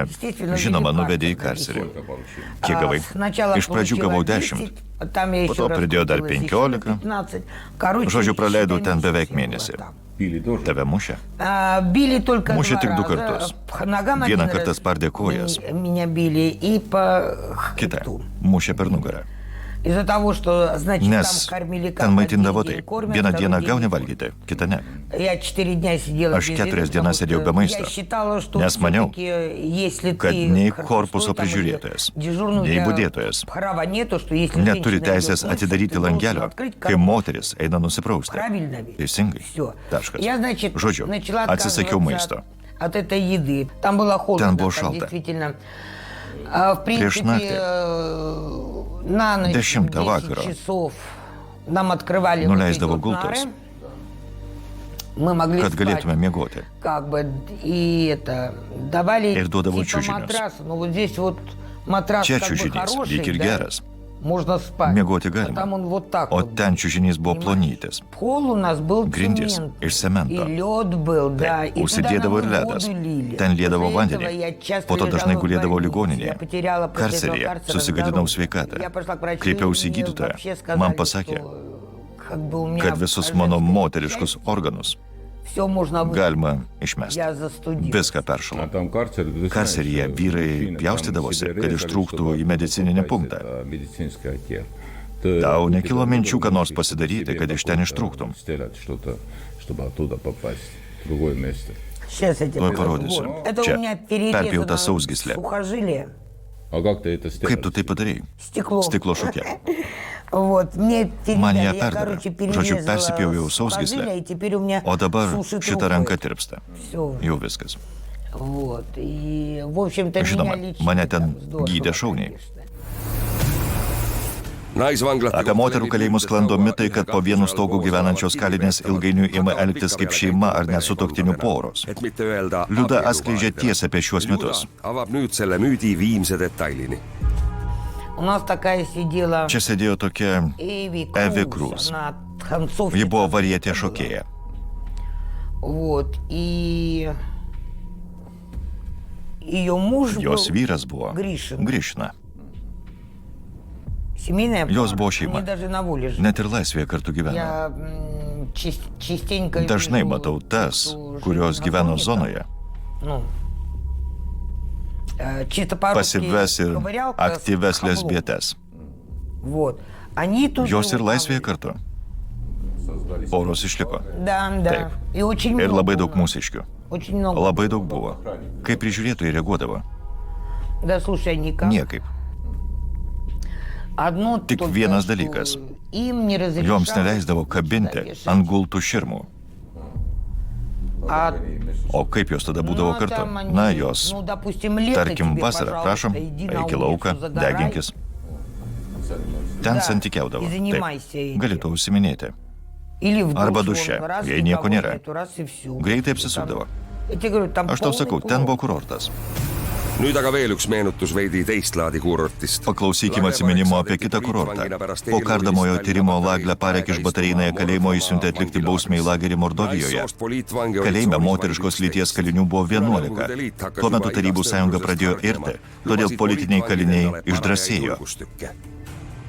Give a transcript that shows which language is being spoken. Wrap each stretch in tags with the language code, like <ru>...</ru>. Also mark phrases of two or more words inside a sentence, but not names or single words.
<ru>естественно,</ru> <lt>žinoma,</lt> <ru>ввели в</ru> <lt>nuvedė į</lt> <ru>карцер.</ru> <lt>karcerį. Kiek gavai?</lt> <ru>Сначала</ru> <lt>Iš pradžių</lt> <ru>получила</ru> <lt>gavau</lt> <ru>10,</ru> <lt>10.</lt> <ru>там я</ru> <lt>Po</lt> <ru>еще</ru> <lt>to pridėjo dar</lt> <ru>раскрутилась,</ru> <lt>15.</lt> <ru>еще на 15. Короче,</ru> <lt>Žodžiu, praleidau ten</lt> <ru>считай,</ru> <lt>beveik</lt> <ru>месяц</ru> <lt>mėnesį.</lt> <ru>было там.</ru> <lt>Tave mušė?</lt> <ru>Били только</ru> <lt>Mušė</lt> <ru>два</ru> <lt>tik du</lt> <ru>раза.</ru> <lt>kartus.</lt> <ru>По ногам</ru> <lt>Vieną</lt> <ru>один</ru> <lt>kartą</lt> <ru>раз</ru> <lt>spardė kojas.</lt> <ru>Меня били и по</ru> <lt>Kitą</lt> <ru>хребту.</ru> <lt>mušė per nugarą.</lt> <ru>Из-за того, что, значит,</ru> <lt>Nes</lt> <ru>там кормили</ru> <lt>ten maitindavo</lt> <ru>один</ru> <lt>taip.</lt> <ru>день кормят,</ru> <lt>Vieną</lt> <ru>второй</ru> <lt>dieną</lt> <ru>день</ru> <lt>gauni</lt> <ru>не</ru> <lt>valgyti, kitą ne.</lt> <ru>Я 4 дня сидела</ru> <lt>Aš</lt> <ru>без</ru> <lt>4</lt> <ru>еды,</ru> <lt>dienas</lt> <ru>потому что</ru> <lt>sėdėjau be maisto.</lt> <ru>Я считала, что</ru> <lt>Nes maniau,</lt> <ru>всё-таки, если</ru> <lt>kad</lt> <ru>ты</ru> <lt>nei</lt> <ru>хорошо</ru> <lt>korpuso</lt> <ru>там или</ru> <lt>prižiūrėtojas,</lt> <ru>дежурный, у</ru> <lt>nei</lt> <ru>тебя</ru> <lt>budėtojas</lt> <ru>права нету, что если</ru> <lt>neturi</lt> <ru>женщина</ru> <lt>teisės</lt> <ru>идет,</ru> <lt>atidaryti</lt> <ru>ты должен</ru> <lt>langelio,</lt> <ru>открыть,</ru> <lt>kai</lt> <ru>как</ru> <lt>moteris eina nusiprausti.</lt> <ru>правильно ведь?</ru> <lt>Teisingai.</lt> <ru>Все.</ru> <lt>Taškas.</lt> <ru>Я, значит,</ru> <lt>Žodžiu,</lt> <ru>начала</ru> <lt>atsisakiau</lt> <ru>отказываться</ru> <lt>maisto.</lt> <ru>от этой еды. Там было холодно,</ru> <lt>Ten buvo</lt> <ru>там</ru> <lt>šalta.</lt> <ru>действительно. В принципе,</ru> <lt>naktį,</lt> <ru>на ночь 10</ru> <lt>10 vakaro,</lt> <ru>часов нам открывали вот эти</ru> <lt>nuleisdavo</lt> <ru>вот нары.</ru> <lt>gultus,</lt> <ru>Мы могли</ru> <lt>kad</lt> <ru>спать,</ru> <lt>galėtume miegoti.</lt> <ru>как бы, и это, давали</ru> <lt>Ir duodavo</lt> <ru>типа</ru> <lt>čiužinius.</lt> <ru>матрас, но вот здесь вот матрас</ru> <lt>Čia</lt> <ru>как бы</ru> <lt>čiužinys,</lt> <ru>хороший,</ru> <lt>lyg ir</lt> <ru>да,</ru> <lt>geras.</lt> <ru>можно спать.</ru> <lt>Miegoti</lt> <ru>А там</ru> <lt>galima.</lt> <ru>он вот так</ru> <lt>O</lt> <ru>вот.</ru> <lt>ten čiužinys buvo plonytis.</lt> <ru>Пол у нас был</ru> <lt>Grindys</lt> <ru>цемент.</ru> <lt>iš cemento.</lt> <ru>И лед был, да.</ru> <lt>Taip,</lt> <ru>И</ru> <lt>užsidėdavo ir</lt> <ru>туда нам</ru> <lt>ledas.</lt> <ru>воду лили.</ru> <lt>Ten liedavo</lt> <ru>После этого</ru> <lt>vandenį.</lt> <ru>я часто</ru> <lt>Po to dažnai</lt> <ru>лежала в</ru> <lt>gulėdavo</lt> <ru>больнице.</ru> <lt>ligoninėje.</lt> <ru>Я потеряла после этого</ru> <lt>Karceryje</lt> <ru>карцера</ru> <lt>susigadinau</lt> <ru>здоровье.</ru> <lt>sveikatą.</lt> <ru>Я пошла к врачу,</ru> <lt>Kreipiausi į</lt> <ru>и мне</ru> <lt>gydytoją.</lt> <ru>вообще сказали,</ru> <lt>Man pasakė,</lt> <ru>что, как бы, у меня</ru> <lt>kad visus mano moteriškus organus</lt> <ru>все можно вылечить.</ru> <lt>galima išmesti.</lt> <ru>Я застудилась.</ru> <lt>Viską peršalo. Karceryje vyrai pjaustydavosi, kad ištrūktų į medicininį punktą. Tau nekilo minčių, ką nors pasidaryti, kad iš ten ištrūktum.</lt> <ru>Сейчас я тебе</ru> <lt>Tuoj</lt> <ru>покажу.</ru> <lt>parodysiu.</lt> <ru>Вот. Это у меня</ru> <lt>Čia perpjauta</lt> <ru>перерезано</ru> <lt>sausgyslė.</lt> <ru>сухожилие.</ru> <lt>Kaip tu tai padarei?</lt> <ru>Стекло.</ru> <lt>Stiklo šukė.</lt> <ru>Вот, мне</ru> <lt>Man ją</lt> <ru>перерезали. Я,</ru> <lt>perdavė.</lt> <ru>короче,</ru> <lt>Žodžiu, persipjoviau</lt> <ru>сухожилие,</ru> <lt>sausgyslę.</lt> <ru>и теперь у меня</ru> <lt>O dabar</lt> <ru>сушит</ru> <lt>šita</lt> <ru>руку</ru> <lt>ranka</lt> <ru>это.</ru> <lt>tirpsta.</lt> <ru>Всё.</ru> <lt>Jau viskas.</lt> <ru>Вот, и, в общем-то,</ru> <lt>Žinoma,</lt> <ru>меня лечили</ru> <lt>mane</lt> <ru>там</ru> <lt>ten</lt> <ru>здорово,</ru> <lt>gydė šauniai.</lt> <ru>конечно.</ru> <et>Naisvanglate</et> <lt>Apie moterų kalėjimus sklando mitai, kad po vienu stogu gyvenančios kalinės ilgainiui ima elgtis kaip šeima ar nesutuoktinių poros. Liuda atskleidžia tiesą apie šiuos mitus.</lt> <et>Avab nüüd selle müüdi viimse detailini.</et> <ru>У нас такая сидела</ru> <lt>Čia sėdėjo tokia</lt> <ru>Эви</ru> <lt>Эви</lt> <ru>Круз.</ru> <lt>Круз.</lt> <ru>Она танцовщица</ru> <lt>Ji buvo varietė</lt> <ru>была.</ru> <lt>šokėja.</lt> <ru>Вот, и ее муж</ru> <lt>Jos</lt> <ru>был</ru> <lt>vyras buvo</lt> <ru>Гришин.</ru> <lt>Grishna.</lt> <ru>Семейная</ru> <lt>Jos</lt> <ru>пара.</ru> <lt>buvo šeima.</lt> <ru>Они даже на воле жили.</ru> <lt>Net ir laisvėje kartu gyveno.</lt> <ru>Я частенько</ru> <lt>Dažnai</lt> <ru>вижу</ru> <lt>matau tas,</lt> <ru>эту</ru> <lt>kurios</lt> <ru>жизнь на</ru> <lt>gyveno</lt> <ru>фоне,</ru> <lt>zonoje,</lt> <ru>ну, чисто по-русски</ru> <lt>pasyves ir</lt> <ru>ковырялка с</ru> <lt>aktyves</lt> <ru>хаблом.</ru> <lt>lesbietes.</lt> <ru>Вот. Они тут</ru> <lt>Jos ir</lt> <ru>живут.</ru> <lt>laisvėje kartu. Poros išliko.</lt> <ru>Да, да.</ru> <lt>Taip.</lt> <ru>И очень</ru> <lt>Ir</lt> <ru>много</ru> <lt>labai</lt> <ru>у</ru> <lt>daug</lt> <ru>нас.</ru> <lt>mūsiškių.</lt> <ru>Очень много.</ru> <lt>Labai daug buvo. Kaip prižiūrėtojai reaguodavo?</lt> <ru>Да, слушай, никак.</ru> <lt>Niekaip.</lt> <ru>Одно</ru> <lt>Tik</lt> <ru>только,</ru> <lt>vienas</lt> <ru>что</ru> <lt>dalykas.</lt> <ru>им не разрешалось</ru> <lt>Joms neleisdavo kabinti</lt> <ru>вешать.</ru> <lt>ant gultų širmų.</lt> <ru>А,</ru> <lt>O kaip jos tada būdavo</lt> <ru>ну,</ru> <lt>kartu?</lt> <ru>там они,</ru> <lt>Na, jos,</lt> <ru>ну, допустим, лето</ru> <lt>tarkim,</lt> <ru>тебе,</ru> <lt>vasarą,</lt> <ru>пожалуйста,</ru> <lt>prašom,</lt> <ru>иди на</ru> <lt>eik į</lt> <ru>улицу,</ru> <lt>lauką,</lt> <ru>загорай.</ru> <lt>deginkis. Ten</lt> <ru>Да,</ru> <lt>santykiaudavo.</lt> <ru>и занимайся этим.</ru> <lt>Gali to užsiminėti.</lt> <ru>Или в</ru> <lt>Arba</lt> <ru>душ,</ru> <lt>duše,</lt> <ru>вон, раз,</ru> <lt>jei</lt> <ru>никого</ru> <lt>nieko nėra.</lt> <ru>нету, раз и всё.</ru> <lt>Greitai apsisukdavo.</lt> <ru>Я тебе говорю, там</ru> <lt>Aš tau</lt> <ru>полный</ru> <lt>sakau, ten</lt> <ru>курорт.</ru> <lt>buvo kurortas.</lt> <et>Nüüd aga veel üks meenutus veidi teist laadi kurortist.</et> <lt>Paklausykime atsiminimo apie kitą kurortą. Po kardomojo tyrimo Laglę Parek iš Batareinoje kalėjimo išsiuntė atlikti bausmę į lagerį Mordovijoje. Kalėjime moteriškos lyties kalinių buvo 11. Tuo metu Tarybų sąjunga pradėjo irti, todėl politiniai kaliniai išdrasėjo.</lt>